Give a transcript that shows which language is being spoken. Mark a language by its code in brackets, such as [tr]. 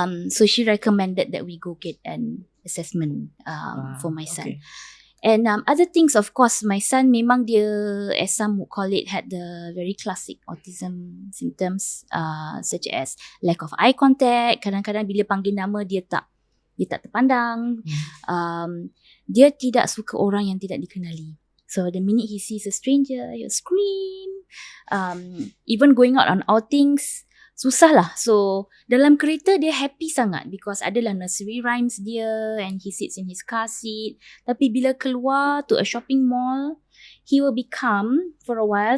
[en] So she recommended that we go get an assessment for my son. Okay. And other things, of course, my son [ms] memang dia, [en] as some would call it, had the very classic autism symptoms, such as lack of eye contact. [ms] Kadang-kadang bila panggil nama dia tak terpandang. Dia tidak suka orang yang tidak dikenali. [en] So the minute he sees a stranger, he'll scream. Even going out on outings, [ms] susah lah. [en] So [ms] dalam kereta dia [en] happy sangat because adalah nursery rhymes dia, and he sits in his car seat. [ms] Tapi bila keluar [en] to a shopping mall, he will be calm for a while.